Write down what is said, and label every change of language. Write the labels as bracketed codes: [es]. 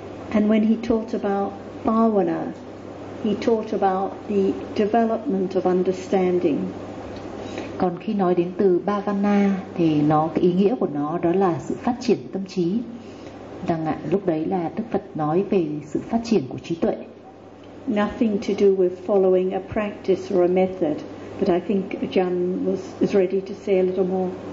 [en] And when he taught about bhavana, he taught about the development of understanding. [vi] Còn khi nói đến từ bhavana thì nó cái ý nghĩa của nó đó là sự phát triển tâm trí. Đang ạ, lúc đấy là Đức Phật nói về sự phát triển của trí tuệ. [en] Nothing to do with following a practice or a method, but I think Ajahn was is ready to say a little more.